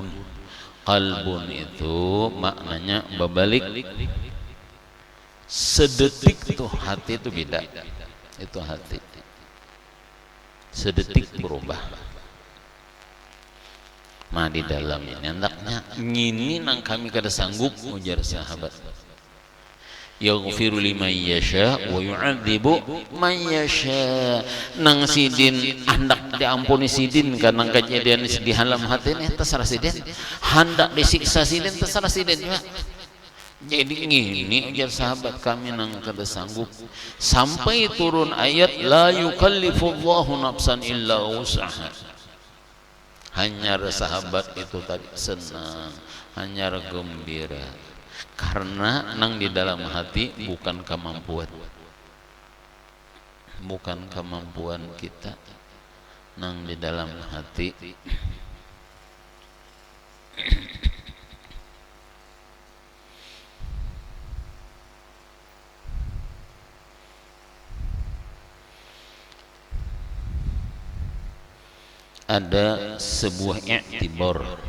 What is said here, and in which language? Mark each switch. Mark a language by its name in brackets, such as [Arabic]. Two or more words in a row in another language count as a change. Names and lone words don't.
[Indonesian] Qalbun itu maknanya berbalik. Sedetik tuh hati itu beda. Itu hati sedetik berubah. [Banjar] Nah di dalam ini hendaknya ngini nang kami kada sanggup, ujar sahabat. [Arabic] يغفر لمن يشاء ويعذب من يشاء. [Banjar] Nang sidin hendak diampuni sidin karena kejadian di dalam hati ini terserah sidin, hendak disiksa sidin terserah sidin juga. Jadi ini ujar sahabat, kami nang kada sanggup, sampai turun ayat [Arabic] لا يكلف الله نفسا إلا وسعها. [Banjar] Hanya sahabat itu tadi senang, hanya gembira, karena nang di dalam hati bukan kemampuan, bukan kemampuan kita, nang di dalam hati ada sebuah i'tibar.